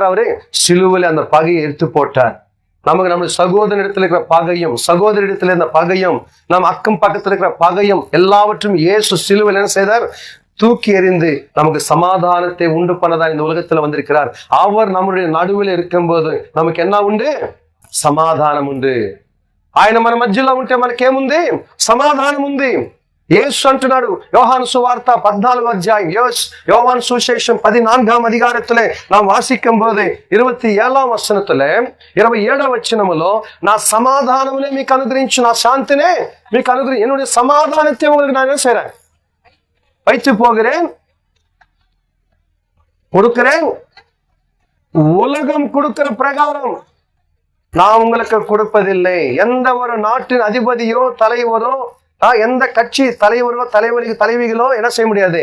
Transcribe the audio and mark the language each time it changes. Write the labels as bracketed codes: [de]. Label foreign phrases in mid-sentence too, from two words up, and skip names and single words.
[ta] அவரு சிலுவையில் அந்த பகையை எடுத்து போட்டார். நமக்கு நம்ம சகோதர இடத்துல இருக்கிற பகையும், சகோதரி இடத்துல இருந்த பகையும், நம்ம அக்கம் பக்கத்துல இருக்கிற பகையும் எல்லாவற்றும் இயேசு சிலுவையில் என்ன செய்தார்? தூக்கி எறிந்து நமக்கு சமாதானத்தை உண்டு பண்ணதான் இந்த உலகத்துல வந்திருக்கிறார். அவர் நம்முடைய நடுவில் இருக்கும்போது நமக்கு என்ன உண்டு? [te] సమాధానం ఉంది. ఆయన మన మధ్యలో ఉంటే మనకేముంది? సమాధానం ఉంది. యేసు అంటున్నాడు [ta] யோவான் சுவார்த்தா 14 அத்தியாயம், யோவான் சுவிசேஷம் 14ஆம் அதிகாரத்திலே நாம் வாசிக்கும் போது 27ஆம் வசனத்துல 27ஆம் வசனமுలో [te] నా సమాధానమునే మీకు అనుగ్రహించు, నా శాంతినే మీకు అనుగ్రహించు, [ta] என்னுடைய சமாதானத்தை உங்களுக்கு நான் என்ன செய்றேன்? வைத்து போகிறேன், கொடுக்கிறேன். உலகம் கொடுக்கிற பிரகாரம் நான் உங்களுக்கு கொடுப்பதில்லை. எந்த ஒரு நாட்டின் அதிபதியோ தலைவரோ, எந்த கட்சி தலைவரோ தலைவிகளோ என்ன செய்ய முடியாது?